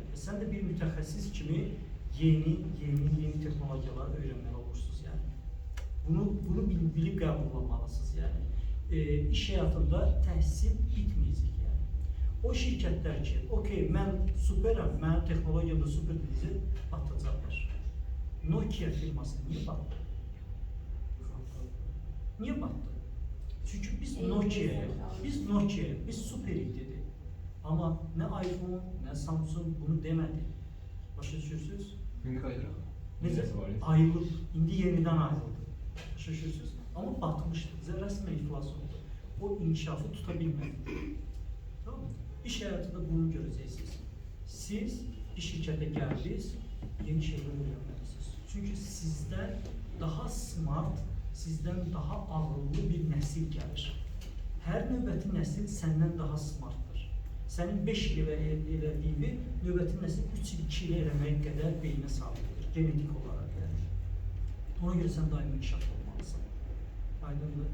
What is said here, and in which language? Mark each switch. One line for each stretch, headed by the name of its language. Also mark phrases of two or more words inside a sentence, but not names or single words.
Azerbaijani: Sən də bir mütəxəssis kimi yeni texnologiyalar öyrənməli olursunuz yəni. Bunu bilib qəbullanmalısınız yəni. İş həyatında təhsil bitməyəcək yəni. O şirkətlər ki, okey, mən superəm, mənim texnologiyamda super dedisə, batacaqlar.
Turkish: Nokia firması niye battı? Niye battı? Çünkü biz Nokia'ya, biz süperik dedi. Ama ne iPhone, ne Samsung bunu demedi.
Azerbaijani: Başa düşürsünüz?
Turkish: Günlük ayrılık. Neyse, ayrılık, indi yeniden ayrıldı.
Azerbaijani: Başa düşürsünüz?
Turkish: Ama batmıştı, zerresine iflas oldu. O inkişafı tutabilmedi. Tamam mı? İş hayatında bunu göreceksiniz. Siz bir şirkete geldiniz, yeni şeyler öğrenmelisiniz. Çünkü sizden daha smart, sizden daha
Azerbaijani: ağıllı bir nəsil gəlir. Hər növbəti nəsil səndən daha smartdır. Sənin 5 il elədiyini növbəti nəsil 3 il, 2 il eləmək qədər beyninə sahibdir, genetik olaraq yəni. Ona görə sən daimi inkişaf olmalısın. Aydındır.